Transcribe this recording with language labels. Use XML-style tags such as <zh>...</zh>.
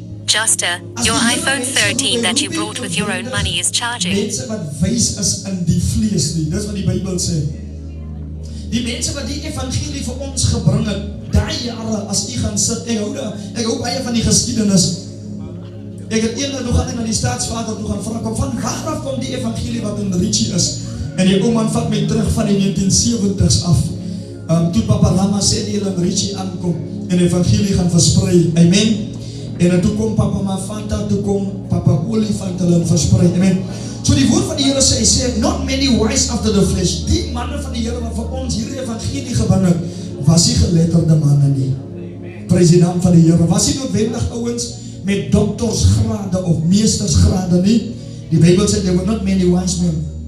<en>Juster, your iPhone 13 that you brought with your own money is charging.</en> <af>Mense wat wys is in die vlees nie, dis wat die Bybel sê. Die mense wat die evangelie vir ons gebring het, daai jare as jy gaan sit, ek hou baie van die geskiedenis. Ek het eendag nog gaan na die staatsvader toe gaan vra, van waar af kom die evangelie wat in Richie is? En die ou man vat my terug van die 1970s af. Toe Papa Lama sê die in Richie aankom en die evangelie gaan versprei. Amen. En toe kom papa Mafanta, toe kom papa Olifant hulle versprei. Amen. So die woord van die Here sê,</af> <en>not many wise after the flesh.</en> <af>Die manne van die Here wat vir ons hierdie evangelie gebring het, was nie geletterde manne nie. Prys die naam van die Here. Was nie noodwendig ouens met doktorsgrade of meestersgrade nie. Die Bybel sê,</af> <en>there were not many wise men.</en>